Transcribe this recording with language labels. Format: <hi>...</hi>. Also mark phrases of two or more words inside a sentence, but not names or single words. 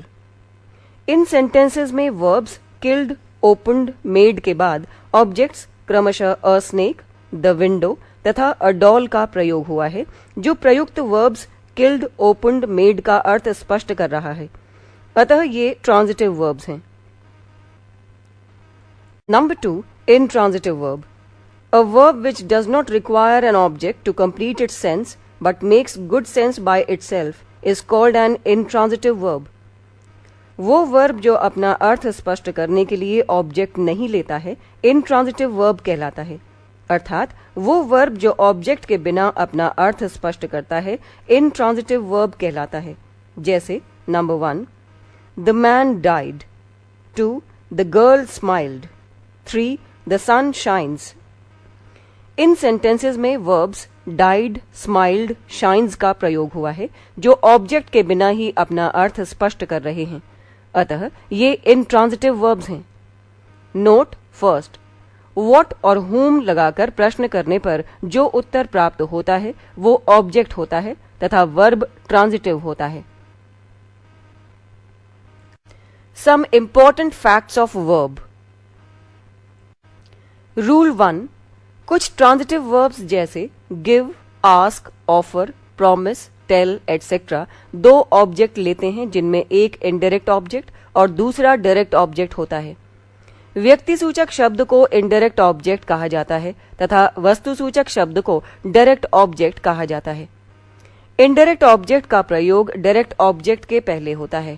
<hi>इन सेंटेंसेस में</hi> <en>verbs killed, opened, made</en> <hi>के बाद ऑब्जेक्ट्स क्रमशः</hi> <en>a snake, the window</en> <hi>तथा</hi> <en>a doll</en> <hi>का प्रयोग हुआ है जो प्रयुक्त</hi> <en>verbs killed, opened, made</en> <hi>का अर्थ स्पष्ट कर रहा है. अतः ये</hi> <en>transitive verbs</en> <hi>हैं. नंबर 2,</hi> <en>intransitive verb. A verb which does not require an object to complete its sense but makes good sense by itself is called an intransitive verb.</en> <hi>वो वर्ब जो अपना अर्थ स्पष्ट करने के लिए ऑब्जेक्ट नहीं लेता है</hi> <en>intransitive verb</en> <hi>कहलाता है. अर्थात वो वर्ब जो ऑब्जेक्ट के बिना अपना अर्थ स्पष्ट करता है</hi> <en>intransitive verb</en> <hi>कहलाता है. जैसे नंबर 1,</hi> <en>The man died. 2, The girl smiled. 3, The sun shines.</en> <hi>इन सेंटेंसेस में</hi> <en>verbs died, smiled, shines</en> <hi>का प्रयोग हुआ है जो ऑब्जेक्ट के बिना ही अपना अर्थ स्पष्ट कर रहे हैं. अतः ये</hi> <en>intransitive verbs</en> <hi>हैं.</hi> <en>note first,</en> <hi>what और whom लगाकर प्रश्न करने पर जो उत्तर प्राप्त होता है वो ऑब्जेक्ट होता है तथा</hi> <en>verb transitive</en> <hi>होता है.</hi> <en>Some important facts of verb. Rule 1.</en> <hi>कुछ</hi> <en>transitive verbs</en> <hi>जैसे</hi> <en>give, ask, offer, promise, tell, etc.</en> <hi>दो ऑब्जेक्ट लेते हैं जिनमें एक</hi> <en>indirect object</en> <hi>और दूसरा</hi> <en>direct object</en> <hi>होता है. व्यक्ति सूचक शब्द को</hi> <en>indirect object</en> <hi>कहा जाता है तथा वस्तु सूचक शब्द को</hi> <en>direct object</en> <hi>कहा जाता है.</hi> <en>indirect object</en> <hi>का प्रयोग</hi> <en>direct object</en> <hi>के पहले होता है.</hi>